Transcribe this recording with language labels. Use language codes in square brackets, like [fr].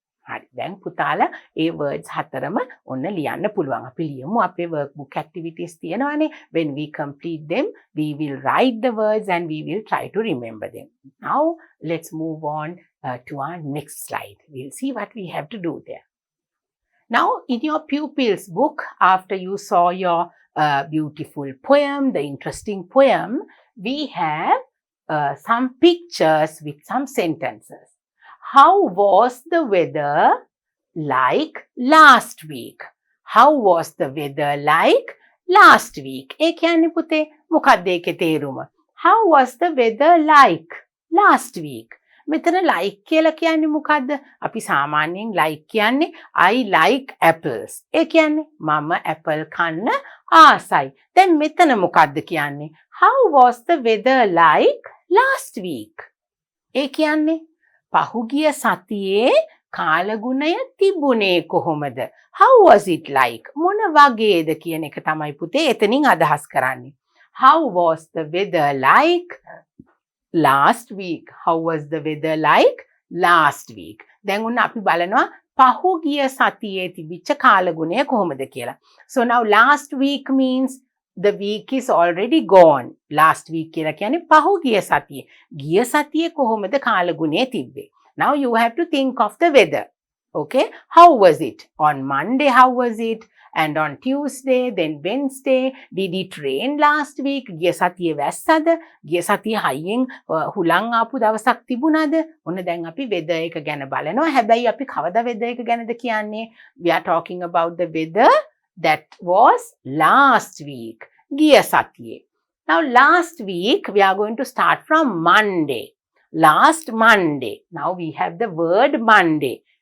[si] හරි දැන් පුතාලා ඒ words හතරම ඔන්න ලියන්න පුළුවන්. අපි ලියමු අපේ workbook activities තියෙනවානේ. [en] When we complete them, we will write the words and we will try to remember them. Now let's move on to our next slide. We'll see what we have to do there. Now in your pupils book, after you saw your beautiful poem, the interesting poem, we have some pictures with some sentences. How was the weather like last week? How was the weather like last week? [si] ඒ කියන්නේ පුතේ මොකක්ද ඒකේ තේරුම? [en] How was the weather like last week? [si] මෙතන like කියලා කියන්නේ මොකද්ද? අපි සාමාන්‍යයෙන් like කියන්නේ [en] I like apples. [si] ඒ කියන්නේ මම apple කන්න ආසයි. දැන් මෙතන මොකද්ද කියන්නේ? [en] How was the weather like last week? [si] ඒ කියන්නේ පහුගිය සතියේ කාලගුණය තිබුණේ කොහොමද? [en] How was it like? [si] මොන වගේද කියන එක තමයි පුතේ එතනින් අදහස් කරන්නේ. [en] How was the weather like last week? How was the weather like last week? [si] දැන් උන්න අපි බලනවා පහුගිය සතියේ තිබිච්ච කාලගුණය කොහොමද කියලා. [en] So now last week means the week is already gone. [si] Last week කියලා කියන්නේ පහුගිය සතියේ. ගිය සතියේ කොහොමද කාලගුණය තිබ්බේ? [en] Now you have to think of the weather. Okay? How was it? On Monday, how was it? And on Tuesday, then Wednesday, did it rain last week? [si] ගිය සතියේ වැස්සද? ගිය සතියේ හයියෙන් හුලං ආපු දවසක් තිබුණාද? ඔන්න දැන් අපි weather එක ගැන බලනවා. හැබැයි අපි කවදා weather එක ගැනද කියන්නේ? [en] We are talking about the weather that was last week. [si] ගිය සතියේ. [en] Now last week, we are going to start from Monday. Last Monday. Now we have the word Monday.